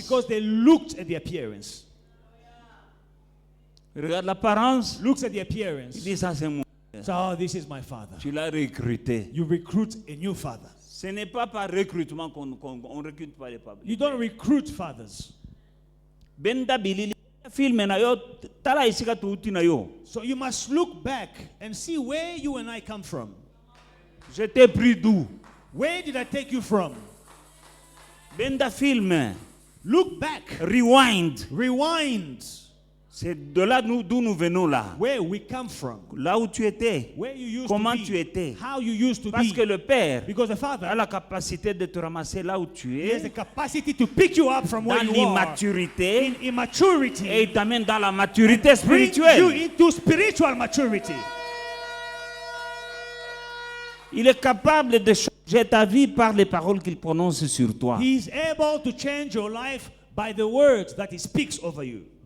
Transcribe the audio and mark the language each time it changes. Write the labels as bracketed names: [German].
[English] Because they looked at the appearance. [French] Regarde l'apparence, [English] Looks at the [French] il [English] appearance. [French] dit ça c'est moi. [English] So, oh, this is my father. [French] Tu l'as recruté. [English] You recruit a new father. [French] Ce n'est pas par recrutement qu'on recrute pas les papas. [English] You don't recruit fathers. [Lingala] Benda bilili film na yo tala isika tuuti na yo. [English] So you must look back and see where you and I come from. [French] Je t'ai pris d'où? [English] Where did I take you from? [Lingala] Benda film. [English] Look back. Rewind. Rewind. [French] C'est de là d'où nous venons là. [English] Where we come from. [French] Là où tu étais. [English] Where you used [French] Comment [English] to be. [French] tu étais. [English] How you used to [French] Parce [English] be. [French] que le Père [English] Because the [French] a [English] Father [French] la capacité de te ramasser là où tu [English] has the [French] es. [English] capacity to pick you up from [French] Dans [English] where you are. [French] l'immaturité. [English] In immaturity. [French] Et il t'amène dans la maturité [English] Bring you [French] spirituelle. [English] into spiritual maturity. [French] Il est capable de changer ta vie par les paroles qu'il prononce sur toi. [English] He is able to change your life by the words that he speaks over you.